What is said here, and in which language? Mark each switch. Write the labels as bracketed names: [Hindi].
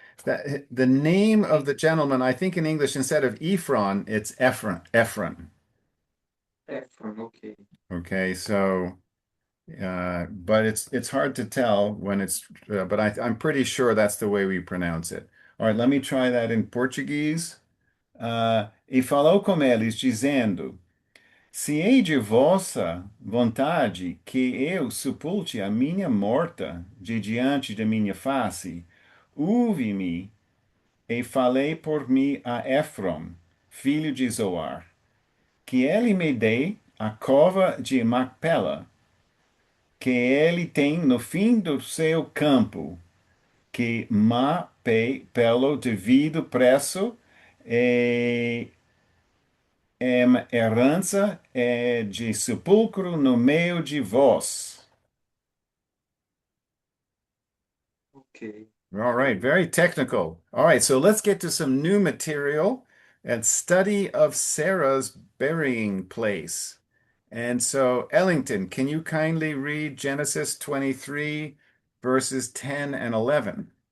[English] The name of the gentleman, I think in English, instead of Ephron, it's Ephron. Ephron. Ephron, okay. Okay, so but it's hard to tell when it's but I'm pretty sure that's the way we pronounce it. All right, let me try that in Portuguese. [Portuguese] E falou com eles, dizendo: Se hei de vossa vontade que eu sepulte a minha morta de diante da minha face, ouve-me e falei por mim a Efron, filho de Zoar, que ele me dê a cova de Macpela, que ele tem no fim do seu campo, que pelo devido preço, e é uma herança de sepulcro no meio de vós. [English] Okay. All right, very technical. All right, so let's get to some new material and study of Sarah's burying place. And so, Ellington, can you kindly read Genesis 23, verses 10 and 11?